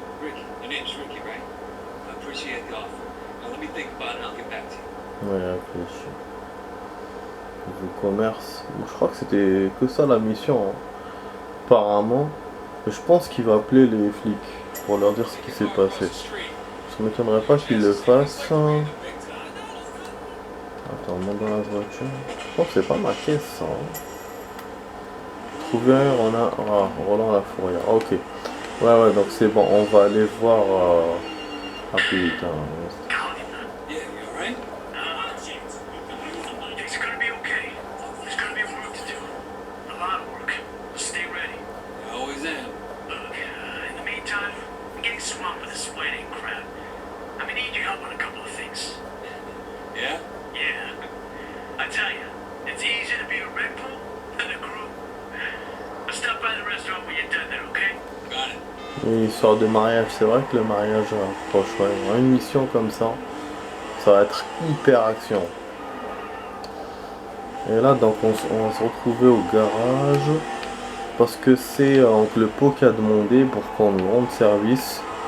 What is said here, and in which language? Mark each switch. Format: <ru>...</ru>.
<en>Ricky, your name's Ricky, right? I appreciate the offer. Now let me think about it and I'll get back to you.</en> <fr>Ouais, réfléchis. Niveau commerce. Je crois que c'était que ça la mission. Hein. Apparemment. Mais je pense qu'il va appeler les flics pour leur dire ce qui s'est passé. Ça m'étonnerait pas qu'il le fasse. Hein. Attends, monte dans la voiture. Je pense que c'est pas ma caisse ça. Hein. Trouver un Roland la Fourrière. Ok. Ouais, donc c'est bon. On va aller voir. Ah putain.</fr> <en>Yeah, you alright? It's gonna be okay. There's gonna be work to do. A lot of work. Stay ready. I always am. Look, in the meantime, I'm getting swamped with this wedding crap. I'm gonna need your help on a couple of things. Yeah? Yeah. I tell you, it's easier to be a Red Bull than a group. I'll stop by the restaurant when you're done there, okay? Got it.</en> <fr>Une histoire de mariage, c'est vrai que le mariage approche, ouais. Une mission comme ça va être hyper action. Et là donc on va se retrouver au garage parce que c'est le pot qui a demandé pour qu'on nous rende service.</fr>